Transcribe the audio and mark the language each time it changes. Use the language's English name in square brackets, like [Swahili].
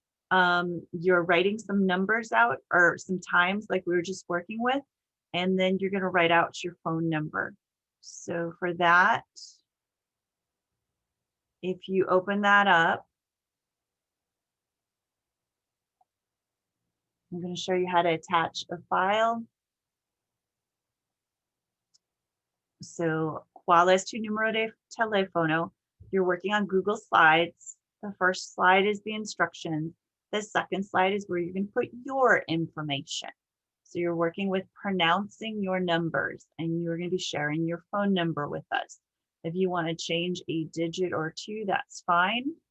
[English] You're writing some numbers out or some times like we were just working with, and then you're going to write out your phone number. So for that, if you open that up, I'm going to show you how to attach a file. [Spanish] So, ¿cuál es tu número de teléfono? [English] You're working on Google Slides. The first slide is the instructions. The second slide is where you're going to put your information. So you're working with pronouncing your numbers, and you're going to be sharing your phone number with us. If you want to change a digit or 2, that's fine.